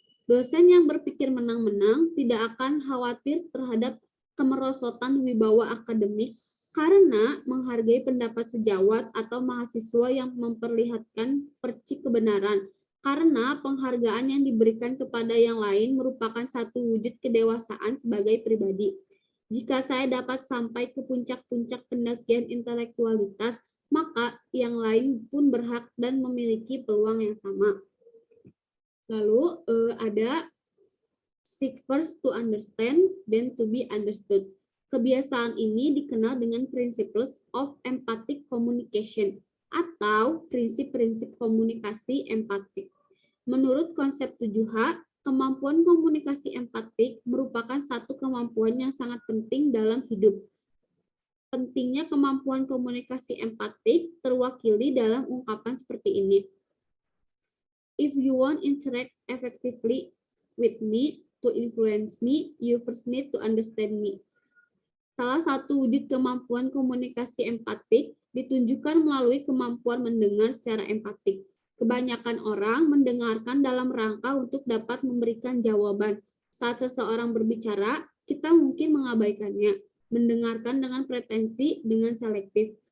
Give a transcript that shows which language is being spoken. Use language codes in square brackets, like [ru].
[id] Dosen yang berpikir menang-menang tidak akan khawatir terhadap kemerosotan wibawa akademik karena menghargai pendapat sejawat atau mahasiswa yang memperlihatkan percik kebenaran, karena penghargaan yang diberikan kepada yang lain merupakan satu wujud kedewasaan sebagai pribadi. Jika saya dapat sampai ke puncak-puncak pendakian intelektualitas, maka yang lain pun berhak dan memiliki peluang yang sama. Lalu ada [en] seek first to understand, then to be understood. [id] Kebiasaan ini dikenal dengan [en] principles of empathic communication. [id] atau prinsip-prinsip komunikasi empatik. Menurut konsep 7H, kemampuan komunikasi empatik merupakan satu kemampuan yang sangat penting dalam hidup. Pentingnya kemampuan komunikasi empatik terwakili dalam ungkapan seperti ini. [en] If you want to interact effectively with me, to influence me, you first need to understand me. [id] Salah satu wujud kemampuan komunikasi empatik ditunjukkan melalui kemampuan mendengar secara empatik. Kebanyakan orang mendengarkan dalam rangka untuk dapat memberikan jawaban. Saat seseorang berbicara, kita mungkin mengabaikannya, mendengarkan dengan pretensi, dengan selektif.